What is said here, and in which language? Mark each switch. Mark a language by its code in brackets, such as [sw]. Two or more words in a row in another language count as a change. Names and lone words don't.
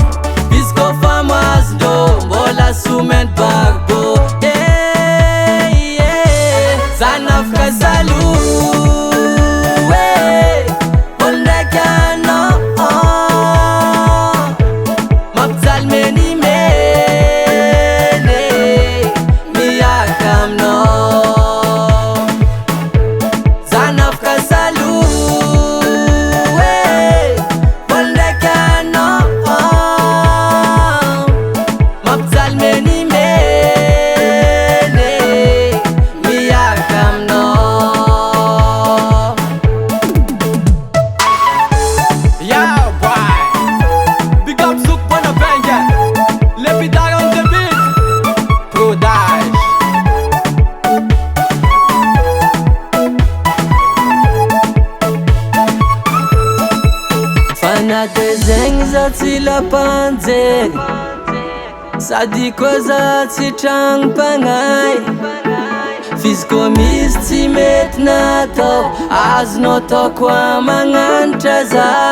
[mg] Izy koa fa mahazo-ndrô mbola someny barbo Zanafka salu olo ndraiky anao mampijaly menimeny miaraka aminao Zanafka salu olo ndraiky anao mampijaly menimeny miaraka aminao [en] Yeah boy, big up Zouk Bonavenge, Lepidar on the beat, Prodage [mg] Fanate zegny za tsy lapanjegny Sady koa za tsy tragnom-pagnay Fiziko misy tsy mety natao Azonao atao koa magnanitra za